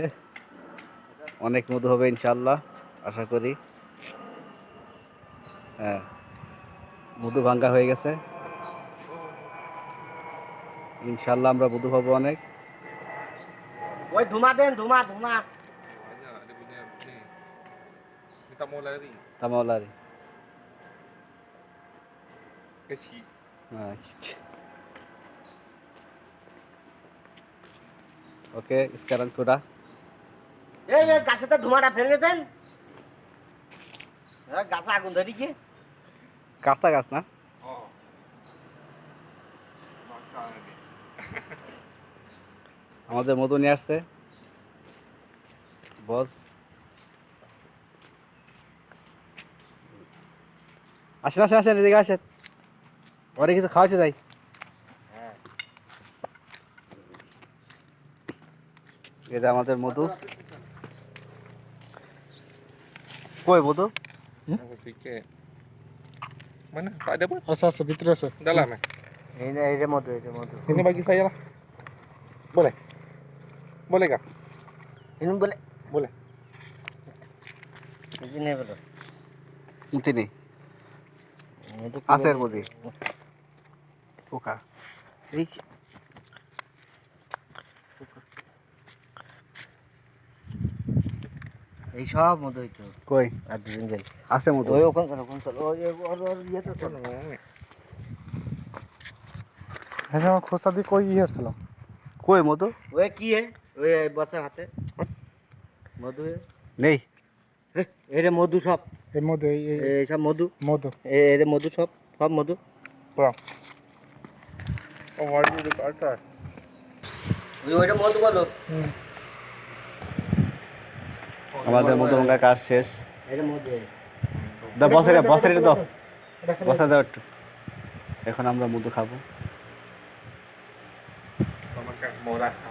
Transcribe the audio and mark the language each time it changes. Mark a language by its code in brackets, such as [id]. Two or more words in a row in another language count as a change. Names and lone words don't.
[bn] অনেক মধু হবে ইনশাল্লাহ, আশা করি। হ্যাঁ, মধু ভাঙ্গা হয়ে গেছে, ইনশাল্লাহ আমরা মধু পাবো অনেক। ওই ধুমা দেন, ধুমা ধুমা। [ms] Banyak dia punya ni. Dia tak mau lari. তামাওলারি। Kecil. [bn] হ্যাঁ, ওকে, [ms] sekarang sudah। [bn] এই এই গাছেতে ধুমাটা ফেলে দেন। গাছে আগুন ধরি কি? কাঁচা গাছ না? [ms] Oh. Makan ni. [bn] আমাদের মধু নিয়ে আসছে বস। আসেন আসেন আসেন, এদিকে আসেন, অনেক কিছু খাওয়াচ্ছে তাই। এটা আমাদের মধু। কই মধু? [ms] Aku sikit. Mana? Tak ada pun. [bn] আচ্ছা আচ্ছা ভিতরে আছে [ms] Dalam eh. [bn] এই না, এর মতো, এর মতো। [ms] Ini bagi saya lah. Boleh? Boleh kah? [bn] ইন বলে, [ms] Boleh. [bn] এই নে বলো। কিনতে নেই, আছে এর মধ্যে পোকা। এই এই সব মতো হইতো। কই আর দুদিন যাই। আছে মধু? ওই ওখান চলো, ওখান চলো। ওই ওর ইয়েতে চলো। হ্যাঁ আমার খোসা দিয়ে কই ইয়ে হচ্ছিল কই মধু? ওই কি হে? ওই বসার হাতে মধু হে। নেই। এরে মধু সব, এর মধ্যে এই এই সব মধু, মধু এরে মধু সব, সব মধু। [ms] Bang. Oh, wajib dekat atas. [bn] ওই ওইটা মধু বলো। আমাদের মধু ভাঙার কাজ শেষ। এরে মধু। দা বসের বসের এটা দাও, বসা দাও একটু। এখন আমরা মধু খাবো। [ms] Kau makan moras.